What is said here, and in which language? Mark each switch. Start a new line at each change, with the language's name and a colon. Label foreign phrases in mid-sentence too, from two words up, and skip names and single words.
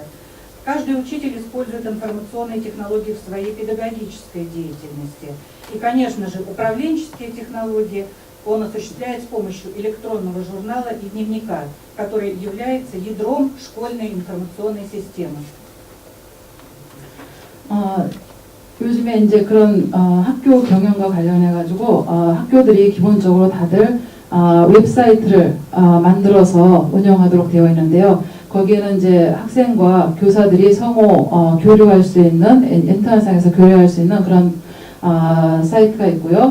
Russian: Каждый учитель использует информационные технологии в своей педагогической деятельности. И, конечно же, управленческие технологии он осуществляет с помощью электронного журнала и дневника, который является ядром школьной информационной системы.
Korean: 요즘에 이제 그런 학교 경영과 관련해가지고 학교들이 기본적으로 다들 웹사이트를 만들어서 운영하도록 되어 있는데요. 거기에는 이제 학생과 교사들이 성호 교류할 수 있는 인터넷상에서 교류할 수 있는 그런 사이트가 있고요.